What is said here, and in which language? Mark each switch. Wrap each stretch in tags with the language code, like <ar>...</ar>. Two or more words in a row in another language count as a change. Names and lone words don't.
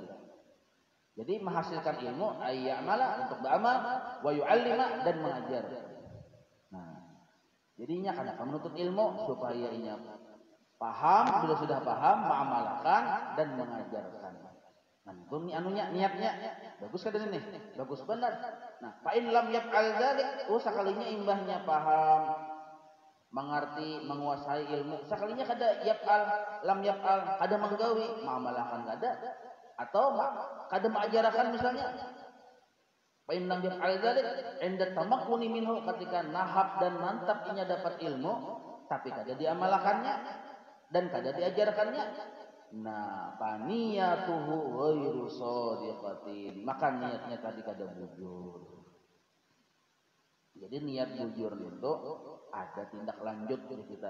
<bjn>Jadi menghasilkan ilmu, ayya'mala, untuk beramal,</bjn> <ar>ويعلم,</ar> <bjn>dan mengajar. Nah, jadinya karena menuntut ilmu supaya ia paham, bila sudah paham mengamalkan dan mengajarkan. Nah, itu niatnya bagus kan ini? Bagus benar. Nah,</bjn> <ar>فإن لم يفعل ذلك,</ar> <bjn>sekalinya imbahnya paham, mengerti, menguasai ilmu, sekalinya kada yaf'al,</bjn> <ar>لم يفعل,</ar> <bjn>kada menggawi, mengamalkan kada, atau kada mengajarkan misalnya.</bjn> <ar>فإن لم يفعل ذلك عند تمكنه منه,</ar> <bjn>ketika nahap dan mantap inya dapat ilmu tapi kada diamalkannya dan kada diajarkannya. Nah,</bjn> <ar>فنيته غير صادقة,</ar> <bjn>maka niatnya tadi kada bujur. Jadi niat bujur itu ada tindak lanjut dari kita.</bjn>